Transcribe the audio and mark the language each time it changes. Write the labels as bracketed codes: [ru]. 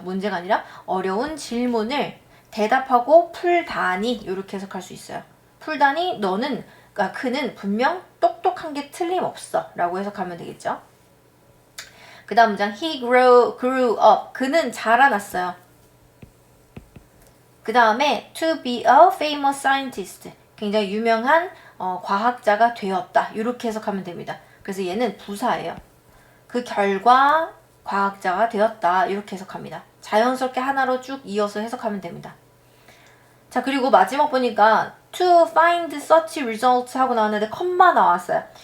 [ko] 문제가 아니라 어려운 질문을 대답하고 풀다니. 이렇게 해석할 수 있어요. 풀다니 너는, 그러니까 그는 분명 똑똑한 게 틀림없어. 라고 해석하면 되겠죠. 그 다음 문장 [en] he grew up. [ko] 그는 자라났어요. 그 다음에 [en] to be a famous scientist. [ko] 굉장히 유명한 과학자가 되었다. 이렇게 해석하면 됩니다. 그래서 얘는 부사예요. 그 결과 과학자가 되었다. 이렇게 해석합니다. 자연스럽게 하나로 쭉 이어서 해석하면 됩니다. 자, 그리고 마지막 보니까 [en] to find such results [ko] 하고 나왔는데 컴마 나왔어요.